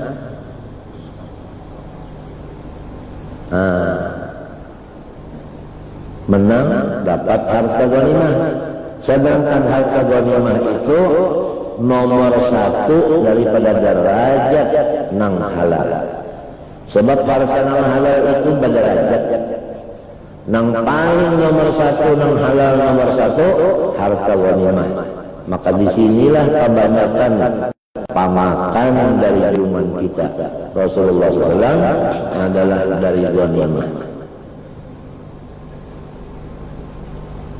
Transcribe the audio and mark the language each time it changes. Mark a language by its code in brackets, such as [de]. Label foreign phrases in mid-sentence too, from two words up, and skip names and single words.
[bjn] Menang dapat harta ghanimah. Sedangkan harta ghanimah itu nomor satu daripada derajat nang halal. Sebab harta nang halal itu berderajat. Nang paling nomor satu nang halal nomor satu harta ghanimah. Maka disinilah kebanyakan pamakan dari iman kita. Rasulullah SAW adalah dari ghanimah.